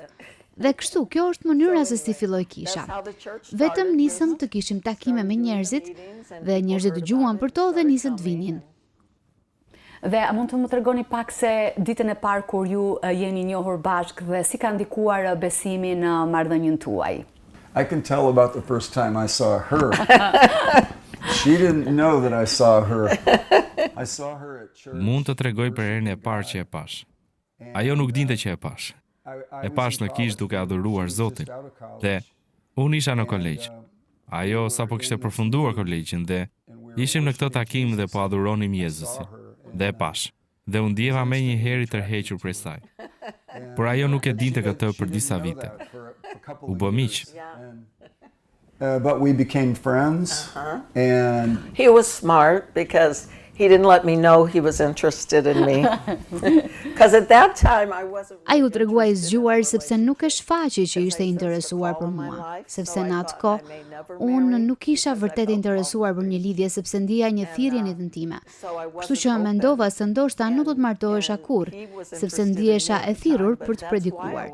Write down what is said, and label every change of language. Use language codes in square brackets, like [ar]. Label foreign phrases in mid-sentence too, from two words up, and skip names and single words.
[sq] Dhe kështu, kjo është mënyra se si filloi kisha. Vetëm nisëm të kishim takime me njerëzit dhe njerëzit dëgjuan për to dhe nisën të vinin. Dhe a mund të më tregoni pak se ditën e parë kur ju jeni njohur bashkë dhe si ka ndikuar besimi në marrëdhënien tuaj? [en] I can tell about the first time I saw her. She didn't know that I saw her. I saw her at church. [sq] Mund të tregoj për herën e parë që e pash. Ajo nuk dinte që e pash. E pash në kishë duke adhuruar Zotin. Dhe unë isha në kolegj. Ajo sapo kishte përfunduar kolegjin dhe ishim në këtë takim dhe po adhuronim Jezusin. Dhe e pash. Dhe unë ndjeva me një herë i tërhequr prej saj. Por ajo nuk e dinte këtë për disa vite. U bë miq. [en] But we became friends and He was smart because he didn't let me know he was interested in me. Because at that time I wasn't. [sq] Ai u tregua i zgjuar sepse nuk e shfaqi që ishte interesuar për mua, sepse në atë kohë unë nuk isha vërtet interesuar për një lidhje sepse ndjeja një thirrje në jetën time. Kështu që mendova se ndoshta nuk do të martohesha kurrë, sepse ndjehesha e thirrur për të predikuar.